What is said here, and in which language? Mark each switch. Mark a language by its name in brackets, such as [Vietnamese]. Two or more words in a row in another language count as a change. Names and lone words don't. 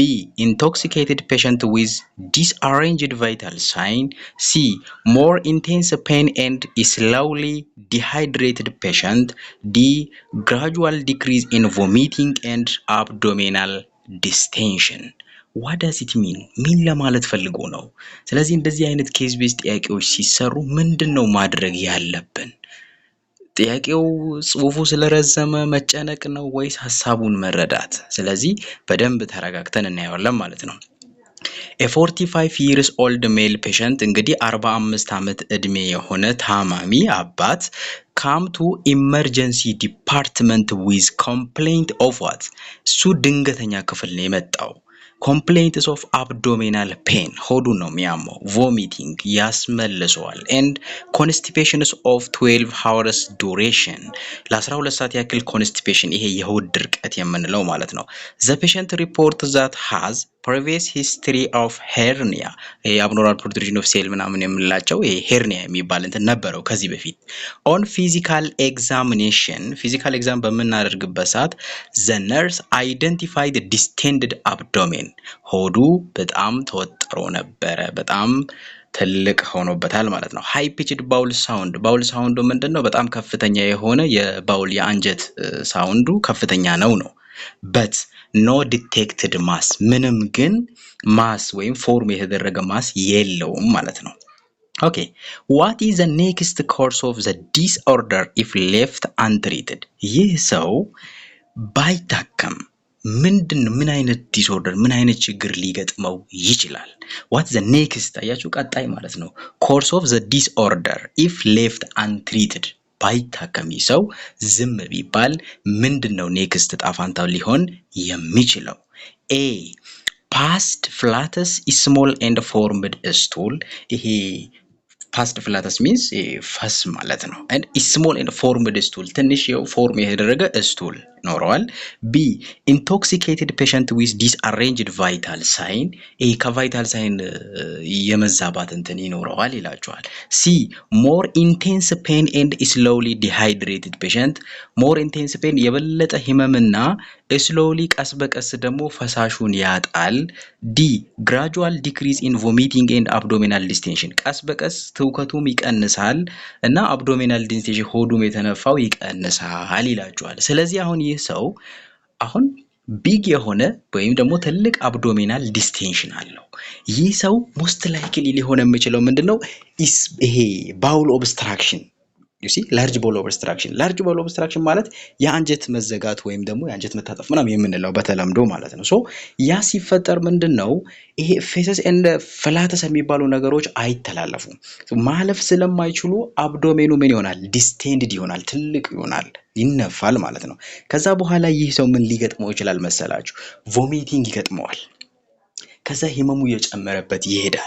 [English] Intoxicated patient with disarranged vital sign. C. More intense pain and slowly dehydrated patient. D. Gradual decrease in vomiting and abdominal distension. What does it mean? [Amharic] ምን ለማለት ፈልጎ ነው? ስለዚህ እንደዚህ አይነት ኬዝ ቤዝ ጥያቄዎች ሲሰሩ ምንድነው ማድረግ ያለብን? ጥያቄው ጽሁፉ ስለረዘመ መጨነቅ ነው ወይስ ሐሳቡን መረዳት? ስለዚህ በደንብ ተረጋግተን እናየዋለን ማለት ነው። [English] A 45 years old male patient [Amharic] እንግዲህ 45 ዓመት እድሜ የሆነ ታማሚ አባት [English] come to emergency department with complaint of what? [Amharic] እሱ ድንገተኛ ክፍል ነው የመጣው። [English] complaints of abdominal pain [Amharic] ሆዱን ነው የሚያመው፣ [English] vomiting ያስመልሰዋል and constipations of 12 hours duration [Amharic] ለ12 ሰዓት ያክል constipation ይሄ የሆድ ድርቀት የምንለው ማለት ነው። [English] the patient report that has previous history of hernia abnormal protrusion of cell [Amharic] ምናምን የምንላቸው ይሄ hernia የሚባል እንትን ነበረው ከዚህ በፊት። [English] on physical examination physical exam [Amharic] በምናደርግበት ሰዓት [English] the nurse identified distended abdomen [Amharic] ሆዱ በጣም ተወጥሮ ነበረ፣ በጣም ትልቅ ሆኖበታል ማለት ነው። [English] high pitched bowel sound bowel sound ምንድነው? [Amharic] በጣም ከፍተኛ የሆነ የባውል የአንጀት ሳውንዱ ከፍተኛ ነው። [English] but no detected mass [Amharic] ምንም ግን ማስ ወይም ፎርም የተደረገ ማስ የለውም ማለት ነው። [English] Okay, what is the next course of the disorder if left untreated? [Amharic] ይህ ሰው ባይታከም ምን አይነት ዲስኦርደር ምን አይነት ችግር ሊገጥመው ይችላል? [English] what the next [Amharic] አያችሁ ቀጣይ ማለት ነው። [English] course of the disorder if left untreated [Amharic] ባይታከም ሰው ዝም ቢባል ምንድነው ኔክስት ጣፋንታው ሊሆን የሚችለው? [English] A. Passed flatus, small and formed stool. ይሄ passed flatus means [Amharic] ፈስ ማለት ነው። [English] and small and formed stool [Amharic] ትንሽ ፎርም የተደረገ stool ኖሯል። [English] B. Intoxicated patient with disarranged vital sign [Amharic] ከቫይታል ሳይን የመዛባት እንትን ይኖረዋል ይላቸዋል። [English] C. More intense pain and slowly dehydrated patient more intense pain [Amharic] የበለጠ ህመምና [English] slowly [Amharic] ቀስ በቀስ ደግሞ ፈሳሹን ያጣል። [English] D. Gradual decrease in vomiting and abdominal distension [Amharic] ቀስ በቀስ ትውከቱም ይቀንሳል እና [English] abdominal distension [Amharic] ሆዱም የተነፋው ይቀንሳል ይላቸዋል። ስለዚህ አሁን ይህ ሰው አሁን ቢግ የሆነ ወይም ደግሞ ትልቅ [English] abdominal distension [Amharic] አለው። ይህ ሰው [English] most likely [Amharic] ሊሆን የሚችለው ምንድነው ይሄ [English] bowel obstruction you see large bowel obstruction [Amharic] ማለት የአንጀት መዘጋት ወይም ደግሞ የአንጀት መታጠፍ ምናምን የምንለው በተለምዶ ማለት ነው። ሶ ያ ሲፈጠር ምንድነው ይሄ [English] feces and flatus [Amharic] የሚባሉ ነገሮች አይተላለፉም። ማለፍ ስለማይችሉ አብዶሜኑ ምን ይሆናል ዲስቴንድድ ይሆናል ትልቅ ይሆናል ይነፋል ማለት ነው። ከዛ በኋላ ይህ ሰው ምን ሊገጥመው ይችላል መሰላችሁ ቮሚቲንግ ይገጥመዋል። ከዛ ህመሙ እየጨመረበት ይሄዳል።